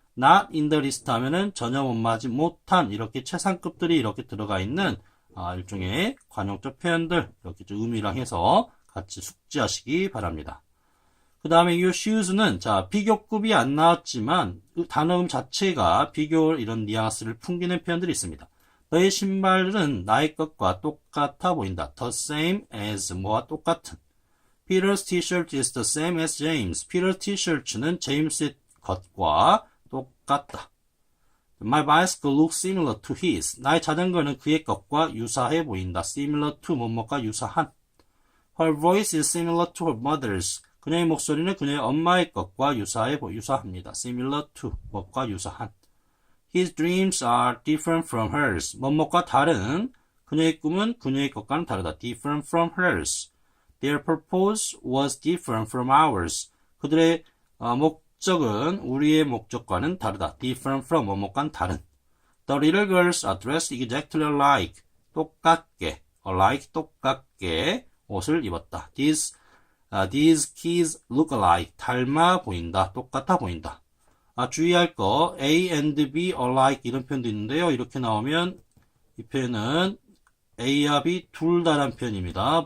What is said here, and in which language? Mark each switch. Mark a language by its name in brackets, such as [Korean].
[English] not in the list [Korean] 하면은 전혀 원하지 못한 이렇게 최상급들이 이렇게 들어가 있는 일종의 관용적 표현들 이렇게 좀 의미랑 해서 같이 숙지하시기 바랍니다. 그 다음에 이 shoes는 비교급이 안 나왔지만 단어음 자체가 비교 이런 뉘앙스를 풍기는 표현들이 있습니다. 너의 신발은 나의 것과 똑같아 보인다. [English] The same as [Korean] 뭐와 똑같은. [English] Peter's t-shirt is the same as James. [Korean] Peter's t-shirt는 제임스의 것과 똑같다. [English] My bicycle looks similar to his. [Korean] 나의 자전거는 그의 것과 유사해 보인다. [English] Similar to [Korean] 뭐뭐가 유사한. [English] Her voice is similar to her mother's. [Korean] 그녀의 목소리는 그녀의 엄마의 것과 유사합니다. [English] Similar to, [Korean] 뭐과 유사한. [English] His dreams are different from hers. [Korean] 뭐뭐과 다른. 그녀의 꿈은 그녀의 것과는 다르다. [English] Different from hers. Their purpose was different from ours. [Korean] 그들의 목적은 우리의 목적과는 다르다. [English] Different from, [Korean] 뭐뭐과는 다른. [English] The little girls are dressed exactly alike. [Korean] 똑같게, alike, 똑같게 옷을 입었다. [English] These kids look alike. [Korean] 닮아 보인다. 똑같아 보인다. 주의할 거 [English] A and B alike [Korean] 이런 표현도 있는데요. 이렇게 나오면 이 표현은 A와 B 둘 다란 표현입니다.